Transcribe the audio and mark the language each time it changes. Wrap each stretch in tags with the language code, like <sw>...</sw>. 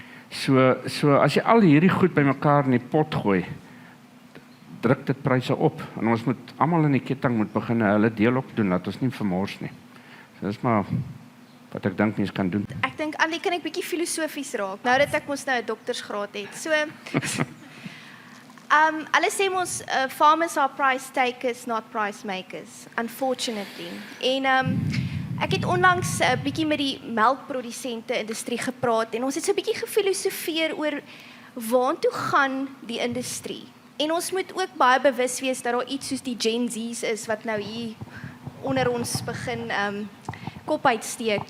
<af>So as jy al hierdie goed bymekaar in die pot gooi, druk dit pryse op. En ons moet almal in die ketting moet begin hulle deel opdoen, dat ons nie vermors nie. So dis maar wat ek dink mense kan doen. Ek dink Annelie, kan ek bietjie filosofies raak, nou dat ek mos nou 'n doktorsgraad het. So hulle sê ons</af> <en>farmers are price takers, not price makers, unfortunately.</en> <af>En ek het onlangs 'n bietjie met die melkprodusente industrie gepraat en ons het so 'n bietjie gefilosofeer oor waartoe gaan die industrie. En ons moet ook baie bewus wees dat daar iets soos die Gen Z's is wat nou hier onder ons begin kop uitsteek.</af>